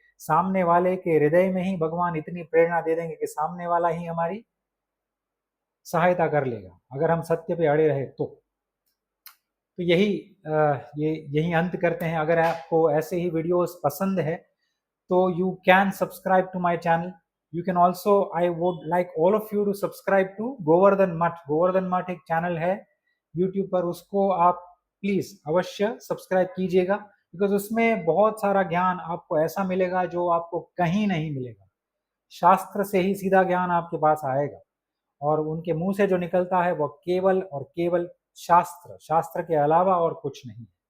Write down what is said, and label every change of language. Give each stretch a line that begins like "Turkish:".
Hindi: सामने वाले के हृदय में ही भगवान इतनी प्रेरणा दे देंगे कि सामने वाला ही हमारी सहायता कर लेगा, अगर हम सत्य पे अड़े रहे तो। यही यही अंत करते हैं। अगर आपको ऐसे ही वीडियोस पसंद है तो you can subscribe to my channel.
English: You can also, I would like all of you to subscribe to Govardhan Math.
Hindi: Govardhan Math एक चैनल है YouTube पर, उसको आप प्लीज अवश्य सब्सक्राइब कीजिएगा, बिकॉज उसमें बहुत सारा ज्ञान आपको ऐसा मिलेगा जो आपको कहीं नहीं मिलेगा। शास्त्र से ही सीधा ज्ञान आपके पास आएगा, और उनके मुंह से जो निकलता है वो केवल और केवल शास्त्र, शास्त्र के अलावा और कुछ नहीं।